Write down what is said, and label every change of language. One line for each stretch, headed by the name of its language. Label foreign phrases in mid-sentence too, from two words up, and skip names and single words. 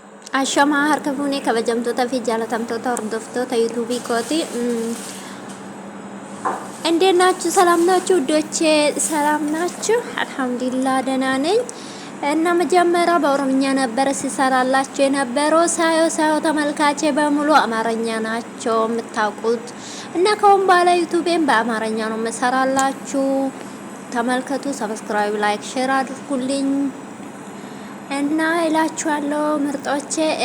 Oromo: Ashama harka fuunee kabajamtoota fi jaalatamtoota hordoftoota yuutuubii kooti.
Amharic: እንዴት ናችሁ? ሰላም ናችሁ? ውዶቼ ሰላም ናችሁ? አልሐምዱሊላህ ደህና ነኝ። እና መጀመሪያ በኦሮምኛ ነበር ሲሰራላችሁ የነበረው። ሳዮ ተመልካቼ በሙሉ አማርኛ ናቸው የምታውቁት። እና ከአሁን በኋላ ዩቲዩብን በአማርኛ ነው መሰራላችሁ። ተመልከቱ፣
English: subscribe, like, share
Amharic: አድርጉልኝ እና እላችኋለሁ ምርጦቼ።